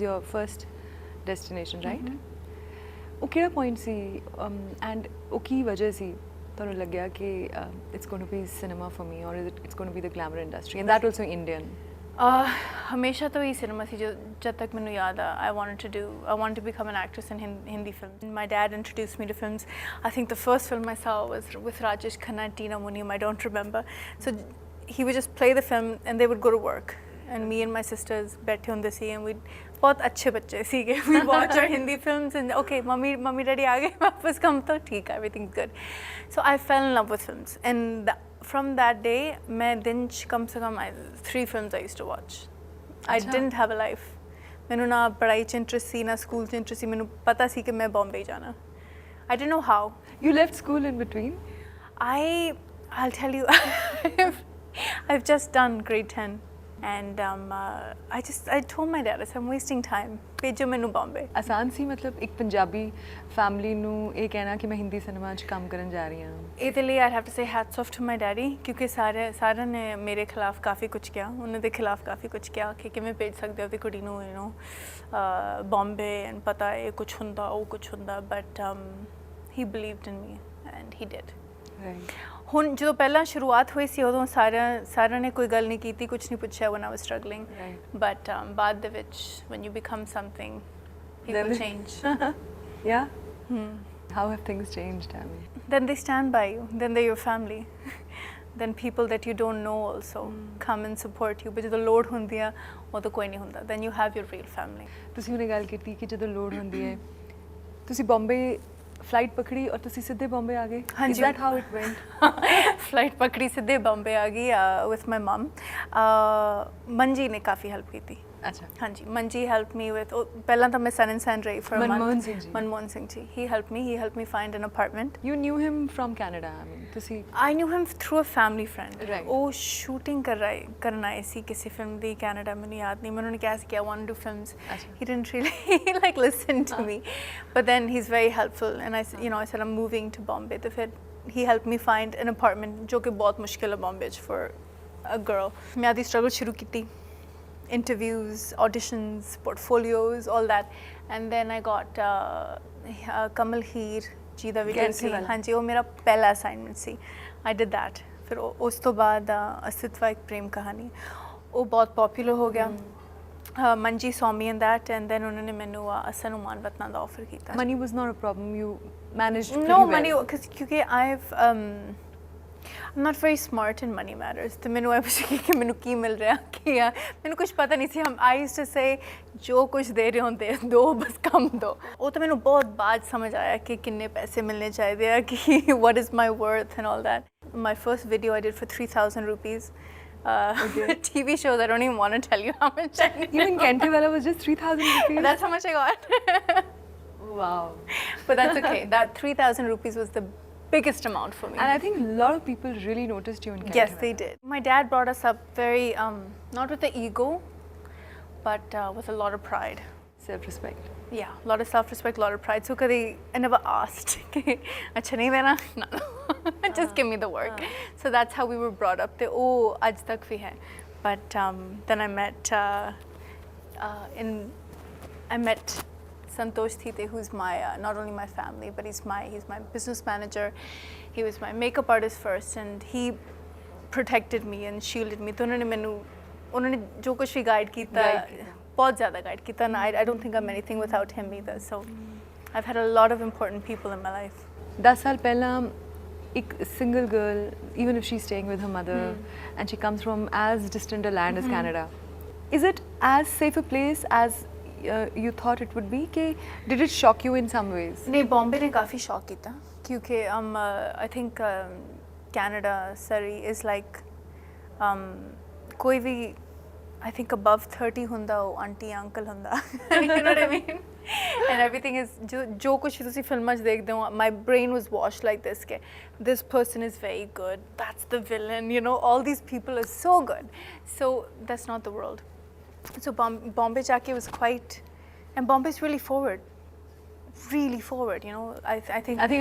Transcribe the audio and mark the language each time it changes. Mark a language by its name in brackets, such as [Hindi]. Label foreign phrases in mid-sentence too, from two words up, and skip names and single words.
[English] that was your first destination right [Punjabi] ਉਹ ਕਿਹੜਾ ਪੁਆਇੰਟ ਸੀ [English] and [Punjabi] ਉਹ ਕੀ ਵਜ੍ਹਾ ਸੀ ਤੁਹਾਨੂੰ ਲੱਗਿਆ ਕਿ [English] it's going to be cinema for me or it's going to be the glamour industry and that also Indian [Punjabi] ਹਮੇਸ਼ਾ ਤੋਂ ਹੀ ਸਿਨੇਮਾ ਸੀ ਜਦ ਤੱਕ ਮੈਨੂੰ ਯਾਦ ਆ [English] I wanted to become an actress in Hindi films. My dad introduced me to films. I think the first film I saw was with Rajesh Khanna and Tina Muniam. I don't remember. So he would just play the film and they would go to work. And me and my sisters [Punjabi] ਬੈਠੇ ਹੋਂਦੇ ਸੀ [English] and we'd [Punjabi] ਬਹੁਤ ਅੱਛੇ ਬੱਚੇ ਸੀਗੇ [English] we watch our Hindi films and okay mummy daddy [Punjabi] ਆ ਗਏ ਵਾਪਸ ਕੰਮ ਤੋ ਠੀਕ ਹੈ [English] everything's good. So I fell in love with films and from that day [Hindi] मैं दिन कम से कम [English] 3 films I used to watch. I didn't have a life. [Punjabi] ਮੈਂਨੇ ਨਾ ਪੜ੍ਹਾਈ ਚ ਇੰਟਰੈਸਟ ਸੀ ਨਾ ਸਕੂਲ ਚ ਇੰਟਰੈਸਟ ਸੀ ਮੈਂਨੇ ਪਤਾ ਸੀ ਕਿ ਮੈਂ ਬੰਬੇ ਜਾਣਾ. [English] I didn't know how. You left school in between? I'll tell you I've just done grade 10. And I told my dad, I said, I'm wasting time. [Punjabi] ਭੇਜੋ ਮੈਨੂੰ ਬੰਬੇ. ਆਸਾਨ ਸੀ ਮਤਲਬ ਇੱਕ ਪੰਜਾਬੀ ਫੈਮਿਲੀ ਨੂੰ ਇਹ ਕਹਿਣਾ ਕਿ ਮੈਂ ਹਿੰਦੀ ਸਿਨੇਮਾ 'ਚ ਕੰਮ ਕਰਨ ਜਾ ਰਹੀ ਹਾਂ? ਇਹਦੇ ਲਈ [English] I have to say hats off to my daddy [Punjabi] ਕਿਉਂਕਿ ਸਾਰਿਆਂ ਨੇ ਮੇਰੇ ਖਿਲਾਫ ਕਾਫੀ ਕੁਝ ਕਿਹਾ, ਉਹਨਾਂ ਦੇ ਖਿਲਾਫ ਕਾਫੀ ਕੁਝ ਕਿਹਾ ਕਿ ਕਿਵੇਂ ਭੇਜ ਸਕਦੇ ਹੋ ਤੇ ਕੁੜੀ ਨੂੰ [English] you know [Punjabi] ਬੰਬੇ ਐਂਡ ਪਤਾ ਇਹ ਕੁਝ ਹੁੰਦਾ ਉਹ ਕੁਝ ਹੁੰਦਾ [English] but he believed in me and he did. Right. [Punjabi] ਹੁਣ ਜਦੋਂ ਪਹਿਲਾਂ ਸ਼ੁਰੂਆਤ ਹੋਈ ਸੀ ਉਦੋਂ ਸਾਰਿਆਂ ਨੇ ਕੋਈ ਗੱਲ ਨਹੀਂ ਕੀਤੀ, ਕੁਝ ਨਹੀਂ ਪੁੱਛਿਆ [English] when I was struggling. But [Punjabi] ਬਾਅਦ ਦੇ ਵਿੱਚ [English] when you become something people change. Yeah? How have things changed, Tammy? Then they stand by you, then they're your family. Then people that you don't know also come and support you. [Punjabi] But ਜਦੋਂ ਲੋੜ ਹੁੰਦੀ ਆ ਉਦੋਂ ਕੋਈ ਨਹੀਂ ਹੁੰਦਾ. [English] Then you have your real family. [Punjabi] ਤੁਸੀਂ ਉਹਨੇ ਗੱਲ ਕੀਤੀ ਕਿ ਜਦੋਂ ਲੋੜ ਹੁੰਦੀ ਹੈ ਤੁਸੀਂ ਬੰਬੇ ਫਲਾਈਟ ਪਕੜੀ ਔਰ ਤੁਸੀਂ ਸਿੱਧੇ ਬੰਬੇ ਆ ਗਏ? ਹਾਂਜੀ. [English] Is that how it went? [Punjabi] ਫਲਾਈਟ ਪਕੜੀ ਸਿੱਧੇ ਬੰਬੇ ਆ ਗਈ [English] with my mom. [Punjabi] ਮੰਜੀ ਨੇ ਕਾਫੀ ਹੈਲਪ ਕੀਤੀ. ਅੱਛਾ. ਹਾਂਜੀ, ਮੰਜੀ [English] helped me with [Punjabi] ਪਹਿਲਾਂ ਤਾਂ ਮੈਂ ਸਨ ਸੈਨ ਰਹੀ [English] for a month. [Punjabi] ਮਨਮੋਹਨ ਸਿੰਘ ਜੀ. [English] He helped me find an apartment. You knew him from Canada, I mean, ਤੁਸੀਂ? I knew him through a family friend. Right. [Punjabi] ਉਹ ਸ਼ੂਟਿੰਗ ਕਰਨ ਆਏ ਸੀ ਕਿਸੇ ਫਿਲਮ ਦੀ ਕੈਨੇਡਾ, ਮੈਨੂੰ ਯਾਦ ਨਹੀਂ, ਮੈਂ ਉਹਨਾਂ ਨੇ ਕਿਹਾ ਸੀ ਕਿ [English] I want to do films. He didn't really like listen to me, but then he's very helpful and I said I'm moving to Bombay. [Punjabi] ਤੇ ਫਿਰ [English] he helped me find an apartment [Punjabi] ਜੋ ਕਿ ਬਹੁਤ ਮੁਸ਼ਕਿਲ ਹੈ ਬੰਬੇ 'ਚ [English] for a girl. [Punjabi] ਮੈਂ ਆਦੀ struggle ਸ਼ੁਰੂ ਕੀਤੀ. [English] Interviews, auditions, portfolios, all that, and then I got Kamal Heer [Punjabi] ਜੀ ਦਾ ਵੀਡੀਓ ਸੀ. ਹਾਂਜੀ, ਉਹ ਮੇਰਾ ਪਹਿਲਾ assignment ਸੀ. [English] I did that. [Punjabi] ਫਿਰ ਉਸ ਤੋਂ ਬਾਅਦ ਅਸਤਿਤਵਾ ਇੱਕ ਪ੍ਰੇਮ ਕਹਾਣੀ, ਉਹ ਬਹੁਤ popular ਹੋ ਗਿਆ. [English] Manji saw me in that and then [Punjabi] ਉਹਨਾਂ ਨੇ ਮੈਨੂੰ ਅਸਨ ਉਮਾਨ ਵਤਨਾਂ ਦਾ offer ਕੀਤਾ. [English] Money was not a problem, you managed pretty well. No money, ਕਿਉਂਕਿ I'm not very smart in money matters. [Punjabi] ਤੇ ਮੈਨੂੰ ਇਹ ਪੁੱਛ ਕਿ ਮੈਨੂੰ ਕੀ ਮਿਲ ਰਿਹਾ ਕੀ ਆ, ਮੈਨੂੰ ਕੁਝ ਪਤਾ ਨਹੀਂ ਸੀ. [English] I used to say [Punjabi] ਜੋ ਕੁਝ ਦੇ ਰਹੇ ਹੁੰਦੇ ਦੋ ਬਸ ਕੰਮ ਦੋ. ਉਹ ਤਾਂ ਮੈਨੂੰ ਬਹੁਤ ਬਾਅਦ ਸਮਝ ਆਇਆ ਕਿ ਕਿੰਨੇ ਪੈਸੇ ਮਿਲਣੇ ਚਾਹੀਦੇ ਆ ਕਿ [English] what is my worth and all that. My first video I did for 3,000 rupees. TV shows I don't even want to tell you how much. Even Kente wala was just 3,000 rupees? That's how much I got. Wow. But that's okay. That 3,000 rupees was the biggest amount for me. And I think a lot of people really noticed you in Kente. Yes, they did. My dad brought us up very, not with the ego, but with a lot of pride. Self-respect. Yeah, a lot of self-respect, a lot of pride. So I never asked, [Hindi] अच्छा नहीं देना? [English] No. Just give me the work. So that's how we were brought up. [Hindi] ओह, आज तक भी है. [English] But then I met Santosh Thite, who's my not only my family, but he's my business manager. He was my makeup artist first, and he protected me and shielded me. [Hindi] तो उन्होंने जो कुछ भी guide किया, बहुत ज़्यादा guide किया. [English] And I don't think I'm anything without him either. So I've had a lot of important people in my life. [Hindi] 10 साल पहला एक [English] single girl, even if she's staying with her mother, and she comes from as distant a land as Canada, is it as safe a place as you thought it would be? Did it shock you in some ways? [Hindi] नहीं, बॉम्बे ने काफ़ी शॉक किया क्योंकि [English] I think Canada, Surrey is like [Hindi] कोई भी [English] I think above 30 [Punjabi] ਹੁੰਦਾ ਉਹ ਆਂਟੀ ਅੰਕਲ ਹੁੰਦਾ. [English] You know what I mean? And everything is [Punjabi] ਜੋ ਕੁਝ ਤੁਸੀਂ ਫਿਲਮਾਂ 'ਚ ਦੇਖਦੇ ਹੋ, [English] my brain was washed like this ਕਿ this person is very good, that's the villain, you know, all these people are so good. So that's not the world. So Bombay jaake was quite, and Bombay's really forward, you know. I think